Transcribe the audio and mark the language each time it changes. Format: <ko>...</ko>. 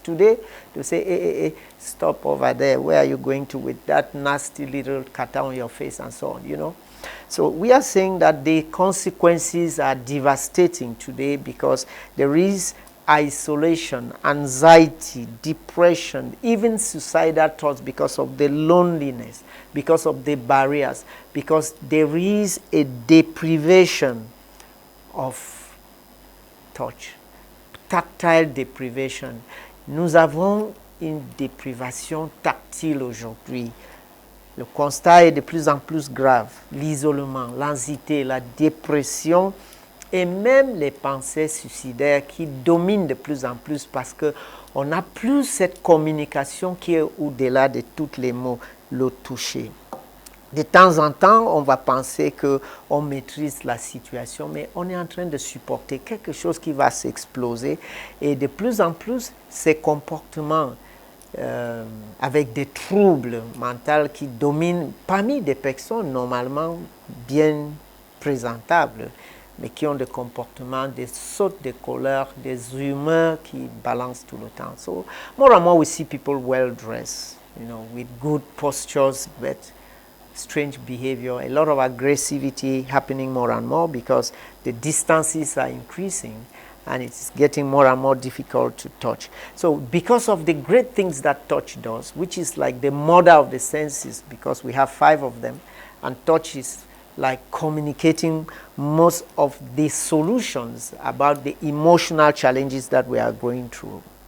<en>Today, they say, hey, stop over there. Where are you going to with that nasty little kata on your face and so on, So we are saying that the consequences are devastating today because there is isolation, anxiety, depression, even suicidal thoughts because of the loneliness, because of the barriers, because there is a deprivation of touch. Tactile deprivation.</en> <fr>Nous avons une déprivation tactile aujourd'hui. Le constat est de plus en plus grave. L'isolement, l'anxiété, la dépression et même les pensées suicidaires qui dominent de plus en plus parce qu'on n'a plus cette communication qui est au-delà de tous les mots, le toucher. De temps en temps, on va penser qu'on maîtrise la situation, mais on est en train de supporter quelque chose qui va s'exploser. Et de plus en plus, ces comportements avec des troubles mentaux qui dominent parmi des personnes normalement bien présentables, mais qui ont des comportements, des sautes de colère, des humeurs qui balancent tout le temps.</fr> <en>So, more and more we see people well dressed, with good postures, but strange behavior, a lot of aggressivity happening more and more because the distances are increasing and it's getting more and more difficult to touch. So because of the great things that touch does, which is like the mother of the senses because we have 5 of them, and touch is like communicating most of the solutions about the emotional challenges that we are going through.</en>